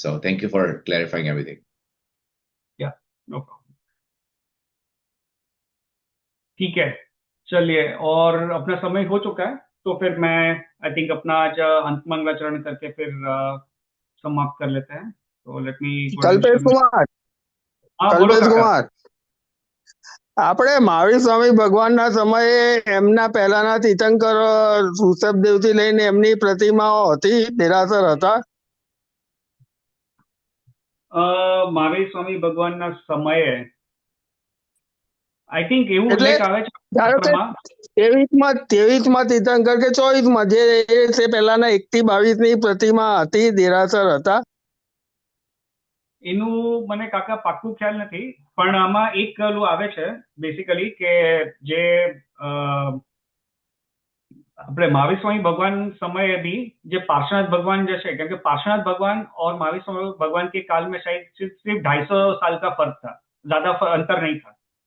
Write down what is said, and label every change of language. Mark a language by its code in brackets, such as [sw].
[en] So thank you for clarifying everything. Yeah no problem. [hi] ठीक है। चलिए, और अपना समय हो चुका है। तो फिर मैं [en] I think [hi] अपना आज अंत मंगलाचरण करके फिर समाप्त कर लेते हैं। तो [en] let me go and [gu] Kalpesh Kumar [hi] हाँ बोलो [gu] કલ્પેશ કુમાર આપણે મહાવીર સ્વામી ભગવાનના સમયે એમના પહેલાના તીર્થંકર ઋષભદેવથી લઈને એમની પ્રતિમાઓ હતી, દેરાસર હતા. મહાવીર સ્વામી ભગવાનના સમયે [en] I think [gu] એવું એટલે ઉલ્લેખ આવે છે ધારો કે શાસ્ત્રમાં। 23માં તીર્થંકર કે 24માં જે તે પહેલાના 1 થી 22 ની પ્રતિમા હતી, દેરાસર હતા. એનું મને કાકા પાક્કું ખ્યાલ નથી, પણ આમાં એક ઓલું આવે છે બેસિકલી કે જે આપણે [hi] महावीर स्वामी भगवान समय भी जो पार्श्वनाथ भगवान जैसे, क्योंकि पार्श्वनाथ भगवान और महावीर स्वामी भगवान के काल में शायद सिर्फ 250 साल का फर्क था, ज्यादा अंतर नहीं था।